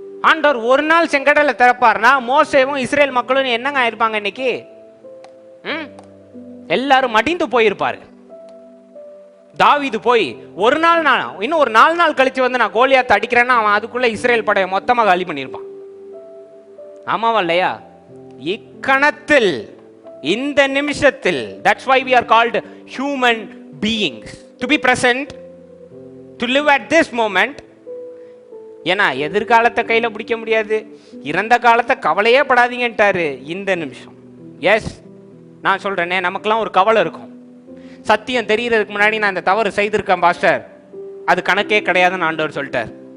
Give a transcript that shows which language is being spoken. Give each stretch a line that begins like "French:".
Tamil: ஆண்டவர் ஒரு நாள் செங்கடலை திறப்பார்னா மோசேவும் இஸ்ரேல் மக்களும் என்னங்க ஆயிருப்பாங்க இன்னைக்கு? எல்லாரும் மடிந்து போயிருப்பாரு. தாவீது போய் ஒரு நாள் நான் இன்னும் ஒரு 4 நாள் கழிச்சு வந்து நான் கோலியாத்தை அடிக்கிறேன்னா அவன் அதுக்குள்ள இஸ்ரேல் படையை மொத்தமாக காலி பண்ணியிருப்பான். ஆமாவா இல்லையா? இக்கணத்தில், இந்த நிமிஷத்தில்,
English: that's why we are called human beings, to be present, to live at this moment.
Tamil: ஏன்னா எதிர்காலத்தை கையில் பிடிக்க முடியாது, இறந்த காலத்தை கவலையே படாதீங்கன்ட்டாரு. இந்த நிமிஷம். எஸ், நான் சொல்றேனே, நமக்கெல்லாம் ஒரு கவலை இருக்கும். சத்தியம் தெரியறதுக்கு முன்னாடி நான் இந்த தவறு செய்திருக்கேன் பாஸ்டர், அது கணக்கே கிடையாதுன்னு ஆண்டவர் சொல்லிட்டார்.